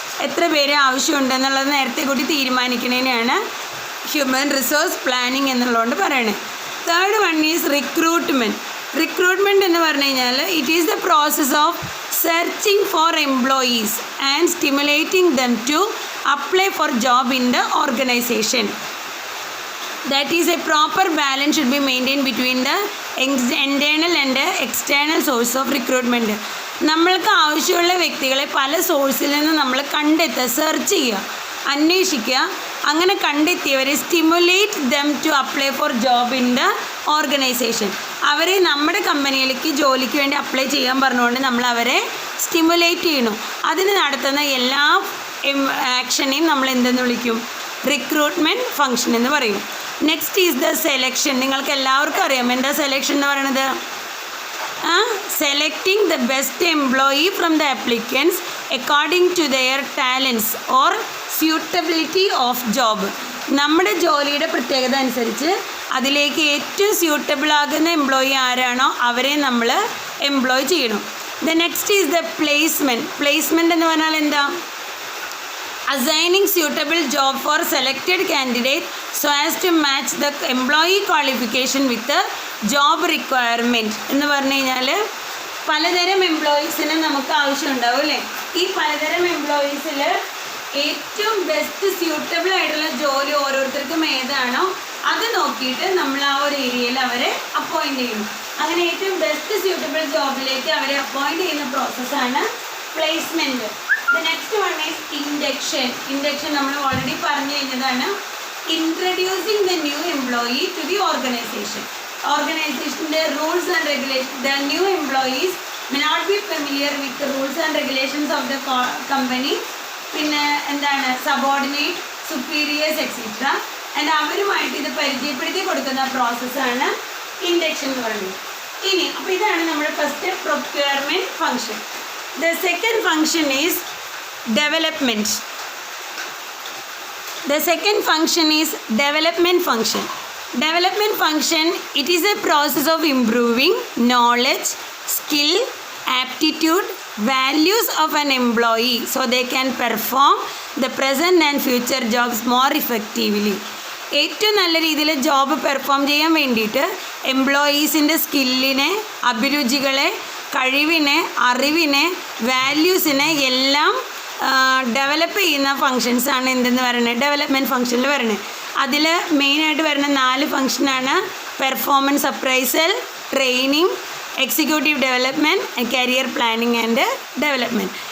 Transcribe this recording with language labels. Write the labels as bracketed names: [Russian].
[Malayalam] എത്ര പേര് ആവശ്യമുണ്ട് എന്നുള്ളത് നേരത്തെ കൂടി തീരുമാനിക്കുന്നതിനെയാണ് ഹ്യൂമൻ റിസോഴ്സ് പ്ലാനിങ് എന്നുള്ളതുകൊണ്ട് പറയണേ. [English] Third one is recruitment. [Malayalam] Recruitment എന്ന് പറഞ്ഞു കഴിഞ്ഞാൽ [English] It is the process of searching for employees and stimulating them to apply for job in the organisation. That is a proper balance should be maintained between the internal and external source of recruitment. [Malayalam] നമ്മൾക്ക് ആവശ്യമുള്ള വ്യക്തികളെ പല സോഴ്സിൽ നിന്ന് നമ്മൾ കണ്ടെത്തുക, search ചെയ്യുക, അന്വേഷിക്കുക. അങ്ങനെ കണ്ടെത്തിയവരെ [English] Stimulate them to apply for job in the organisation. [Malayalam] അവരെ നമ്മുടെ കമ്പനിയിലേക്ക് ജോലിക്ക് വേണ്ടി അപ്ലൈ ചെയ്യാൻ പറഞ്ഞുകൊണ്ട് നമ്മൾ അവരെ സ്റ്റിമുലേറ്റ് ചെയ്യണം. അതിന് നടത്തുന്ന എല്ലാ ആക്ഷനെയും നമ്മൾ എന്തെന്ന് വിളിക്കും? റിക്രൂട്ട്മെൻറ്റ് ഫങ്ഷൻ എന്ന് പറയും. [English] Next is the selection. [Malayalam] നിങ്ങൾക്ക് എല്ലാവർക്കും അറിയാം എന്താ സെലക്ഷൻ എന്ന് പറയുന്നത്? [English] Selecting the best employee from the applicants according to their talents or suitability of job. [Malayalam] നമ്മുടെ ജോലിയുടെ പ്രത്യേകത അനുസരിച്ച് അതിലേക്ക് ഏറ്റവും സ്യൂട്ടബിൾ ആകുന്ന എംപ്ലോയി ആരാണോ അവരെ നമ്മൾ എംപ്ലോയ് ചെയ്യണം. [English] The next is the placement. Placement [Malayalam] എന്ന് പറഞ്ഞാൽ എന്താ? [English] assigning suitable job for selected candidate so as to match the employee qualification with the job requirement. [Malayalam] എന്ന് പറഞ്ഞു കഴിഞ്ഞാൽ പലതരം എംപ്ലോയീസിന് നമുക്ക് ആവശ്യമുണ്ടാവും അല്ലേ? ഈ പലതരം എംപ്ലോയീസിൽ ഏറ്റവും ബെസ്റ്റ് സ്യൂട്ടബിൾ ആയിട്ടുള്ള ജോലി ഓരോരുത്തർക്കും ഏതാണോ അത് നോക്കിയിട്ട് നമ്മൾ ആ ഒരു ഏരിയയിൽ അവരെ അപ്പോയിൻറ്റ് ചെയ്യും. അങ്ങനെ ഏറ്റവും ബെസ്റ്റ് സ്യൂട്ടബിൾ ജോബിലേക്ക് അവരെ അപ്പോയിൻറ്റ് ചെയ്യുന്ന പ്രോസസ്സാണ് placement. [English] The next one is induction. [Malayalam] Induction നമ്മൾ ഓൾറെഡി പറഞ്ഞു കഴിഞ്ഞതാണ്. [English] Introducing the new employee to the organization. Organizationൻ്റെ rules and regulations. The new employees may not be familiar with the rules and regulations of the company. [Malayalam] പിന്നെ എന്താണ് [English] subordinate, superiors etc. [Malayalam] and അവരുമായിട്ട് ഇത് പരിചയപ്പെടുത്തി കൊടുക്കുന്ന പ്രോസസ്സാണ് ഇൻഡക്ഷൻ എന്ന് പറയുന്നത്. ഇനി അപ്പോൾ ഇതാണ് നമ്മുടെ first procurement function. [English] The second function is development. The second function is development function. Development function, it is a process of improving knowledge, skill, aptitude, values of an employee so they can perform the present and future jobs more effectively. [Malayalam] ഏറ്റവും നല്ല രീതിയിൽ job perform ചെയ്യാൻ വേണ്ടിയിട്ട് എംപ്ലോയീസിൻ്റെ സ്കില്ലിനെ, അഭിരുചികളെ, കഴിവിനെ, അറിവിനെ, വാല്യൂസിനെ എല്ലാം develop ചെയ്യുന്ന ഫങ്ഷൻസാണ് എന്തെന്ന് പറയുന്നത്? ഡെവലപ്മെൻറ്റ് ഫങ്ഷനിൽ വരുന്നത്. അതിൽ മെയിനായിട്ട് വരുന്ന 4 ഫങ്ഷനാണ് performance appraisal, training, executive development, career planning and development.